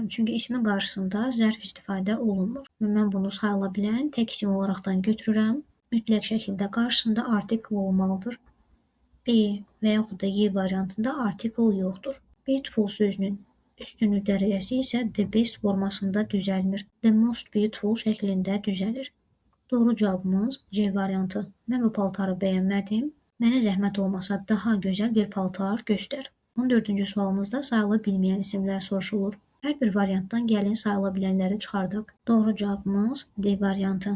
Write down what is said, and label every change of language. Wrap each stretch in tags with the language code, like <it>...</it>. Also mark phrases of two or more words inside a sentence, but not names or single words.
<az>Çünki ismin qarşısında zərf istifadə olunmur. Və mən bunu sayıla bilən tək isim olaraqdan götürürəm. Mütləq şəkildə qarşısında artikl olmalıdır. B və yaxud da Y variantında artikl yoxdur. Beautiful sözünün üstünlük dərəcəsi isə</az> <en>the best</en> <az>formasında düzəlmir.</az> <en>The most beautiful</en> <az>şəklində düzəlir. Doğru cavabımız C variantı. Mən bu paltarı bəyənmədim. Mənə zəhmət olmasa daha gözəl bir paltar göstər. 14-cü sualımızda sayıla bilməyən isimlər soruşulur. Hər bir variantdan gəlin sayıla bilənləri çıxardaq. Doğru cavabımız D variantı.</az>